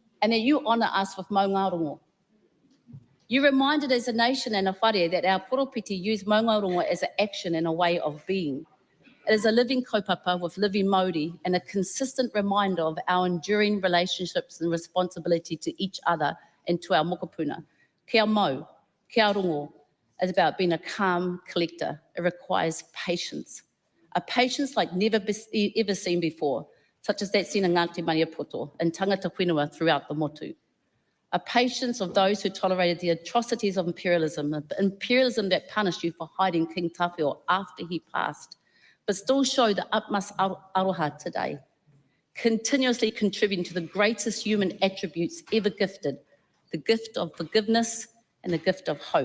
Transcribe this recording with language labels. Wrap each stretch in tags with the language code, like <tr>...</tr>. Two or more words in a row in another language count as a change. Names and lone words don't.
<en>and that you honour us with maungarongo. You reminded as a nation and a whare that our poropiti use maungarongo as an action and a way of being. It is a living kaupapa with living Māori and a consistent reminder of our enduring relationships and responsibility to each other and to our mokopuna.</en> <mi>Kia mau, kia rongo,</mi> <en>is about being a calm collector. It requires patience. A patience like never ever seen before, such as that seen in Ngāti Maniapoto and</en> <mi>tangata whenua</mi> <en>throughout the motu. A patience of those who tolerated the atrocities of imperialism that punished you for hiding King Tawhio after he passed, but still show the utmost aroha today, continuously contributing to the greatest human attributes ever gifted, the gift of forgiveness and the gift of hope.</en>